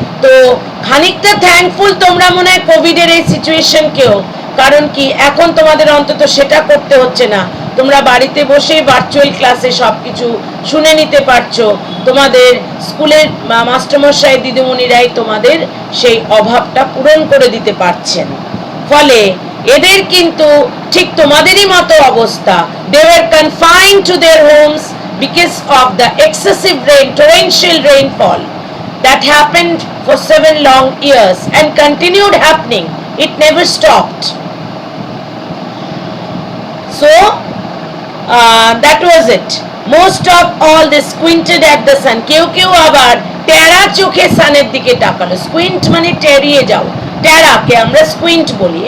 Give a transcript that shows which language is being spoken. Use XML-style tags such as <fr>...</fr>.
<bn>তো খানিকটা থ্যাঙ্কফুল তোমরা মনে হয় কোভিডের এই সিচুয়েশনকেও, কারণ কি এখন তোমাদের অন্তত সেটা করতে হচ্ছে না, তোমরা বাড়িতে বসে ভার্চুয়াল ক্লাসে সবকিছু শুনে নিতে পারছো। তোমাদের স্কুলের মাস্টারমশাই দিদিমণিরাই তোমাদের সেই অভাবটা পূরণ করে দিতে পারছেন। ফলে এদের কিন্তু ঠিক তোমাদেরই মতো অবস্থা।</bn> <en>They were confined to their homes because of the excessive rain, torrential rainfall that happened for 7 long years and continued happening. It never stopped. So that was it. Most of all they squinted at the sun.</en> <bn>কেউ আবার টেরা চোখে সানের দিকে তাকালো। Squint মানে টেরিয়ে যাও, টেরাকে আমরা squint বলি।</bn>